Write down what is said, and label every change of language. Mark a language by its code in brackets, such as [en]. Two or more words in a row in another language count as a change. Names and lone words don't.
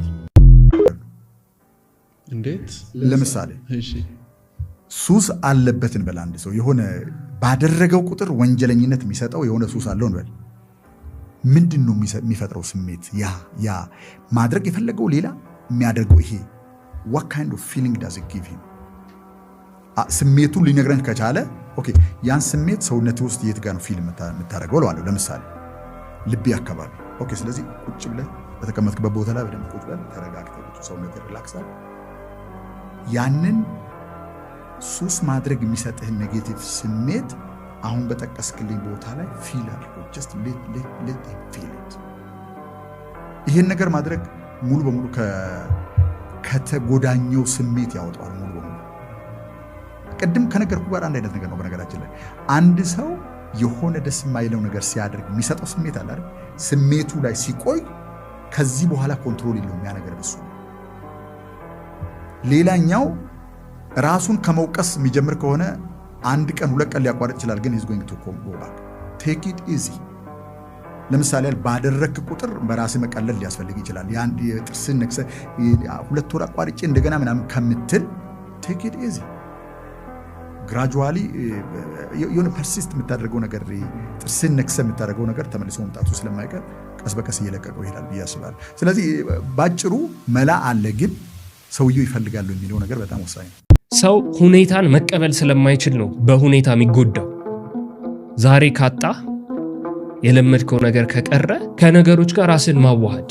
[am] እንዴት ለምሳሌ እሺ ሱስ አለበት እንበል አንድ ሰው የሆነ ባደረገው ቁጥር ወንጀለኝነት የሚሰጠው የሆነ ሱስ አለው እንበል ምንድነው የሚፈጥረው ስሜት ያ ማድረግ የፈለገው ሌላ የሚያደርገው ይሄ [en] what kind of feeling does it give him [am] ስሜቱን ሊነግረን ከቻለ ኦኬ ያን ስሜት ሰውነት ውስጥ የት ጋር ነው ፊልም የምታደርገው ለዋለው ለምሳሌ ልብ አካባቢ ኦኬ ስለዚህ ቁጭ ብለህ በተቀመጥክበት ቦታ ላይ በደንብ ቁጭ ብለህ ተረጋግተህ ሰውነት ሪላክስ አድርግ ያንን ሱስ ማድረግ የሚሰጥህ ኔጌቲቭ ስሜት አሁን በተቀስክልኝ ቦታ ላይ ፊል አድርጎ [en] just let him feel it [am] ይሄን ነገር ማድረግ ሙሉ በሙሉ ከተጎዳኘው ስሜት ያወጣዋል ሙሉ በሙሉ ቀደም ከነገርኩ ጋር አንድ አይነት ነገር ነው በነገራችን ላይ አንድ ሰው የሆነ ደስ የማይለው ነገር ሲያደርግ የሚሰጠው ስሜት አለ አይደል ስሜቱ ላይ ሲቆይ ከዚህ በኋላ ኮንትሮል የለውም ያ ነገር በሱ ሌላኛው ራሱን ከመውቀስ የሚጀምር ከሆነ አንድ ቀን ሁለት ቀን ሊያቋርጥ ይችላል ግን [en] is going to go back take it easy [am] ለምሳሌ ባደረክ ቁጥር በራስ መቀለል ሊያስፈልግ ይችላል ያን ጥርስን ነክሰ ሁለት ወር አቋርጬ እንደገና ምናምን ከምትል [en] take it easy gradually [am] የሆነ persist የምታደርገው ነገር ጥርስን ነክሰ የምታደርገው ነገር ተመልሶ መምጣቱ ስለማይቀር ቀስ በቀስ እየለቀቀው ይሄዳል ብያስባለሁ ስለዚህ ባጭሩ መላ አለ ግን ሰውየው ይፈልጋሉ የሚለው ነገር በጣም ወሳኝ ነው ሰው ሁኔታን መቀበል ስለማይችል ነው በሁኔታ የሚጎዳው ዛሬ ካጣ የለመድከው ነገር ከቀረ ከነገሮች ጋር ራስን ማዋሃድ